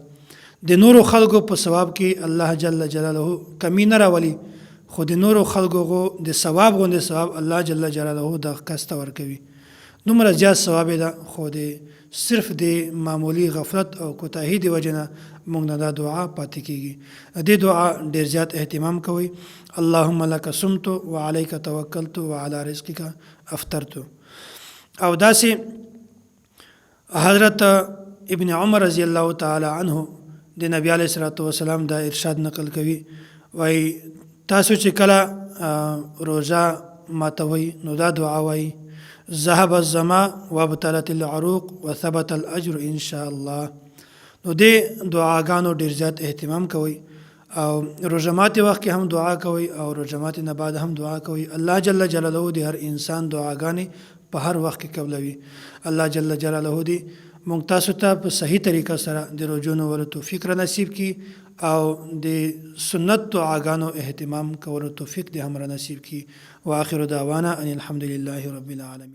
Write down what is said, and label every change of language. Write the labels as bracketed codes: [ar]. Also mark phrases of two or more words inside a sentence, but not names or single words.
[ps] د نورو خلکو په ثواب کې [ar] الله جل جلاله [ps] کمی نه راولي، خو د نورو خلکو د ثواب غوندې ثواب [ar] الله جل جلاله [ps] د کس ته ورکوي. دومره زیات ثواب ده، خو د صرف د معمولی غفلت او کوتاهی د وجه نه موږ نه دا دعا پاتې کیږي. د دعا ډیر زیات اهتمام کوي: [ar] اللهم لك صمت وعليك توکلت وعلى رزقك افطرت. [ps] او داسې حضرت ابن عمر [ar] رضی الله تعالی عنه [ps] د نبی [ar] علیه الصلاۃ والسلام [ps] دا ارشاد نقل کوي، وای تاسو چې کله روژه ماتوي نو دا دعا وای: [ar] ذهب الظما وابطلت العروق وثبت الاجر ان شاء الله. [ps] نو دې دعاګانو ډیر زیات اهتمام کوي او روژه ماتي وخت کې هم دعا کوي او روژه ماتي نه بعد هم دعا کوي. [ar] الله جل جلاله [ps] د هر انسان دعاګانې په هر وخت کې قبلوي. [ar] الله جل جلاله [ps] دې موږ تاسو ته په صحیح طریقه سره د روژو نیولو توفیق را نصیب کړي او د سنت دعاګانو اهتمام کولو توفیق دې هم را نصیب کړي. [ar] واخر دعوانا ان الحمد لله رب العالمین.